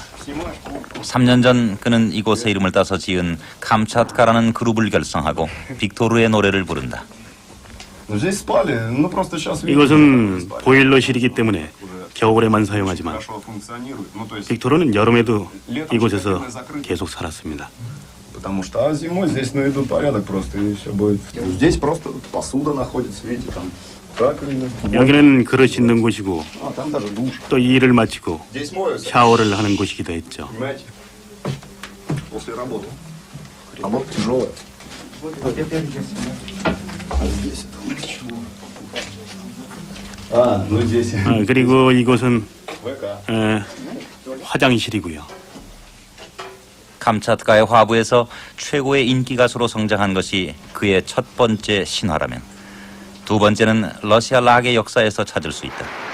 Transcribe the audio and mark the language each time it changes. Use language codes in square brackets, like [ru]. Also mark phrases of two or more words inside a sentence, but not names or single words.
[ko] 3년 전 그는 이곳의 이름을 따서 지은 감차트카라는 그룹을 결성하고 빅토르의 노래를 부른다. 이것은 보일러실이기 때문에 겨울에만 사용하지만 빅토르는 여름에도 이곳에서 계속 살았습니다. [ru] Потому что зимой здесь наведут порядок просто и все будет. Здесь просто посуда находится, видите, там раковина. [ko] 여기는 그릇 씻는 곳이고 [ru] Там даже душ. [ko] 또 이 일을 마치고 [ru] Здесь моются, [ko] 샤워를 하는 곳이기도 했죠. [ru] понимаете? После работы. Работа тяжелая. [ko] 그리고 이곳은 화장실이고요. 감차트카의 화부에서 최고의 인기 가수로 성장한 것이 그의 첫 번째 신화라면 두 번째는 러시아 락의 역사에서 찾을 수 있다.